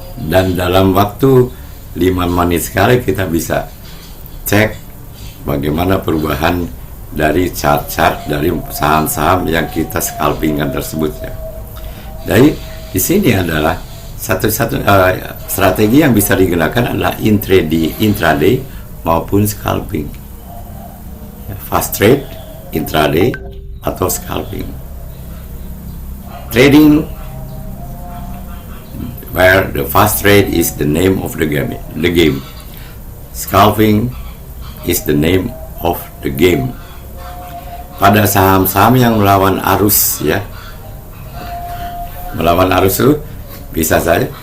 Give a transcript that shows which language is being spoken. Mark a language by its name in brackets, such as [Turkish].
[Indonesian] Dan dalam waktu 5 menit sekali kita bisa cek bagaimana perubahan dari chart-chart dari saham-saham yang kita scalpingkan tersebut, ya. Jadi di sini adalah satu-satu strategi yang bisa digunakan adalah intraday maupun scalping, ya, [English] fast trade, [Indonesian] intraday atau scalping. [English] Trading where the fast trade is the name of the game. Scalping is the name of the game. [Indonesian] Pada saham-saham yang melawan arus, ya, melawan arus itu bisa saja.